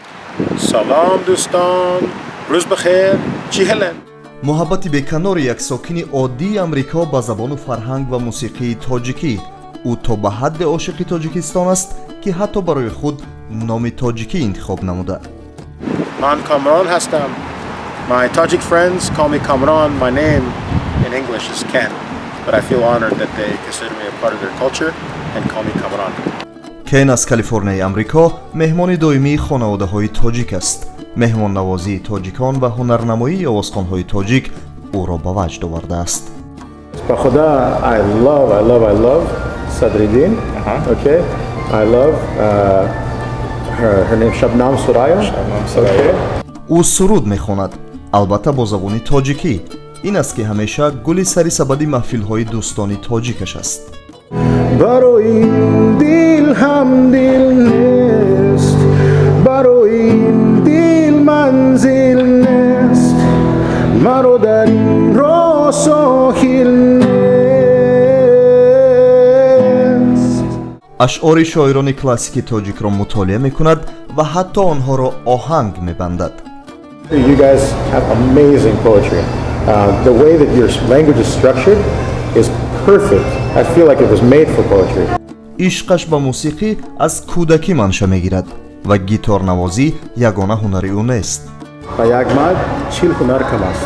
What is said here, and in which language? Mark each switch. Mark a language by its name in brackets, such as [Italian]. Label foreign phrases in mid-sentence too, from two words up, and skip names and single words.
[Tajik] салом дӯстон, рӯз бихер, чӣ ҳалед? муҳаббати беканори як сокини оддии Амрико ба забону фарҳанг ва мусиқии тоҷикӣ. ӯ то ба ҳадде ошиқи тоҷикистон аст ки ҳатто барои худ номи тоҷикӣ интихоб намуда. ман Комрон ҳастам. [English] My Tajik friends call me Kamran. My name in English is Ken, but I feel honored that they consider me a part of their culture and call me Kamran. [Tajik] кен аз Калифорнияи Амрико меҳмони доимии хонаводаҳои тоҷик аст. меҳмоннавозии тоҷикон ва ҳунарнамоии овозхонҳои тоҷик ӯро ба ваҷд овардааст. Ба худа [English] I love Sadriddin. Okay. I love her name Shabnam Suraya. Okay. [Tajik] ӯ суруд мехонад, албатта бо забони тоҷикӣ. ин аст ки ҳамеша гули сари сабади маҳфилҳои дӯстони тоҷикаш аст. барои дил ҳам дил нест, барои дил манзил нест, маро дар ин роҳ соҳил нест. ашъори шоирони классики тоҷикро мутолиа мекунад ва ҳатто онҳоро оҳанг мебандад. [English] You guys have amazing poetry. The way that your language is structured is perfect. I feel like it was made for poetry. [Tajik] ишқаш ба мусиқӣ аз кӯдакӣ манша мегирад ва гиторнавозӣ ягона ҳунари ӯ нест. Ба як мард чил ҳунар кам аст.